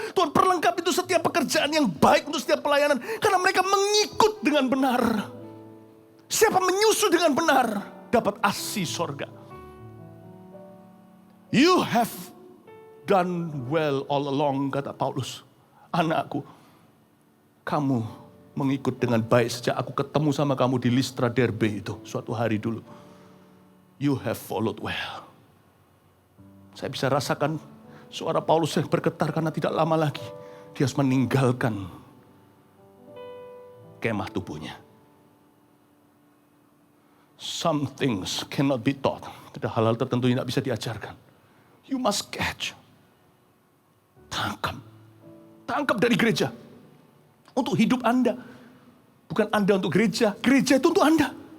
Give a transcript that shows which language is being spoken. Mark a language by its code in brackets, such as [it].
[id] Tuhan perlengkapi itu setiap pekerjaan yang baik untuk setiap pelayanan. Karena mereka mengikut dengan benar. Siapa menyusu dengan benar, dapat asih sorga. [en] You have done well all along, [id] kata Paulus. Anakku, kamu mengikut dengan baik sejak aku ketemu sama kamu di Listra Derbe itu, suatu hari dulu. [en] You have followed well. [id] Saya bisa rasakan suara Paulus yang bergetar karena tidak lama lagi dia harus meninggalkan kemah tubuhnya. [en] Some things cannot be taught. [id] Ada hal-hal tertentu yang tidak bisa diajarkan. [en] You must catch. [id] Tangkap dari gereja. Untuk hidup Anda. Bukan Anda untuk gereja. Gereja itu untuk Anda.